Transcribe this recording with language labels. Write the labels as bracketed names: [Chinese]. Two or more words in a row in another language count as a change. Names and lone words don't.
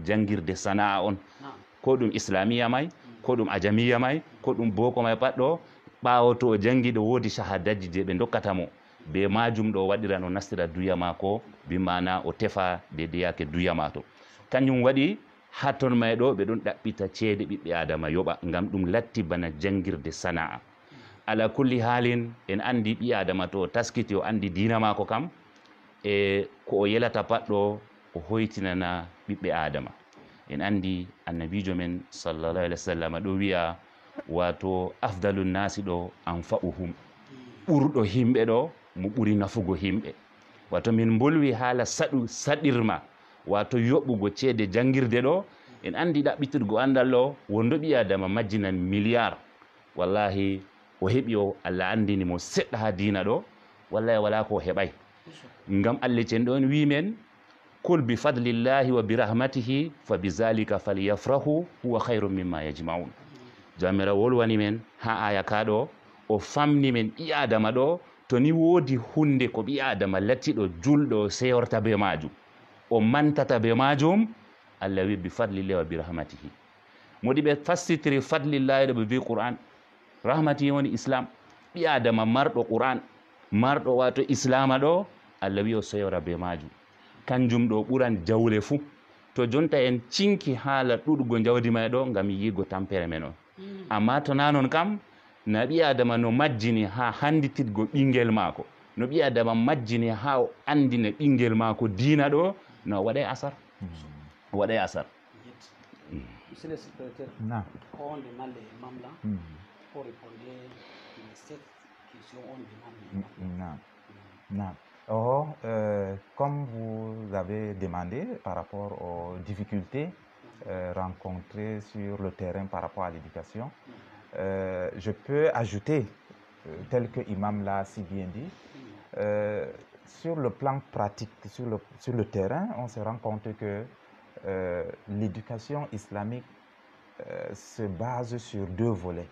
[Fula] jangirde sana'a on ko ɗum islamiya may ko ɗum ajamiya may ko ɗum boko may pat ɗo ɓawo to o jangi ɗo woodi shahadatji je ɓe dokkata mo be majum ɗo waɗira no nastira duya mako bimana o tefa dedei yake duya mato kanjum waɗi ha ton may ɗo ɓe ɗon ɗaɓɓita ceede ɓiɓɓe adama yoɓa ngam ɗum latti bana jangirde sana'a ala kulli halin en andi ɓi adama to o taskiti o andi dina mako kam e ko o yelata pat ɗo o hoytinana ɓiɓɓe adama en andi annabijo men [Arabic] صلى الله عليه وسلم [Fula] ɗo wiya wato [Arabic] أفضل الناس [Fula] ɗo anfa'uhum ɓurɗo himɓe ɗo mo ɓuri nafugo himɓe wato min bolwi haala saɗirma wato yoɓɓugo ceede jangirde ɗo en andi ɗaɓɓitirgo andal ɗo wondo ɓi adama majjinan milliard wallahi o heɓi o Allah andini mo seɗɗa ha dina ɗo wallahi wala ko heɓay ngam Allah cen ɗon wimen kul [Arabic] بفضل الله وبرحمته فبذلك فليفرحوا هو خير مما يجمعون [Fula] jamira wolwani men ha aya kaɗo o famni men ɓi adama ɗo to ni woodi hunde ko ɓi adama lattiɗo julɗo seyorta be majum o mantata be majum Allah wi [Arabic] بفضل الله وبرحمته [Fula] modi ɓe fastitiri fadlillahi ɗo ɓe wi qur'an rahmatihi woni islam ɓi adama marɗo qur'an marɗo wato islama ɗo Allah wi o seyora be majum kanjum ɗo ɓuran jawle fuu to jonta en cinki haala ɗuɗugo jawdi may ɗo ngam yigo tampere men on amma to nanon kam na ɓi adama no majjini ha handititgo ɓinguel maako no ɓi adama majjini ha o andina ɓinguel maako diina ɗo no waɗay asar waɗay asar [French] Monsieur le secrétaire, on demande les membres pour répondre à cette question, on demande. Comme vous avez demandé par rapport aux difficultés rencontrées sur le terrain par rapport à l'éducation, je peux ajouter, tel que Imam l'a si bien dit, sur le plan pratique, sur le terrain, on se rend compte que l'éducation islamique se base sur deux volets.